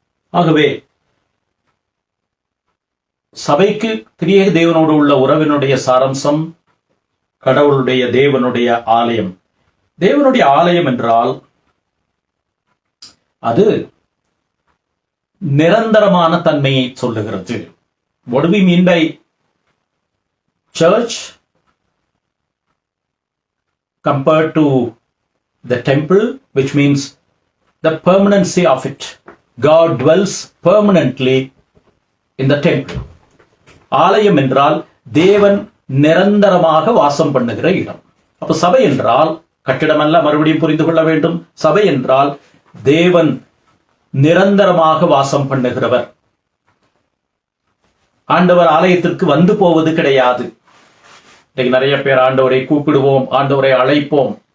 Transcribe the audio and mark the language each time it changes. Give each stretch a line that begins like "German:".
Tamil: ஆகவே சபைக்கு திரியேக தேவனோடு உள்ள உறவினுடைய சாரம்சம் கடவுளுடைய தேவனுடைய ஆலயம். தேவனுடைய ஆலயம் என்றால் அது நிரந்தரமான தன்மையை சொல்லுகிறது.
English: What do we mean by church compared to the temple, which means the permanency of it? God dwells permanently in the temple.
Tamil: ஆலயம் என்றால் தேவன் நிரந்தரமாக வாசம் பண்ணுகிற இடம். அப்ப சபை என்றால் கட்டிடம் அல்ல, மறுபடியும் புரிந்து கொள்ள வேண்டும். சபை என்றால் தேவன் நிரந்தரமாக வாசம் பண்ணுகிறவர். ஆண்டவர் ஆலயத்திற்கு வந்து போவது கிடையாது. இன்னைக்கு நிறைய பேர் ஆண்டவரை கூப்பிடுவோம், ஆண்டவரை அழைப்போம்.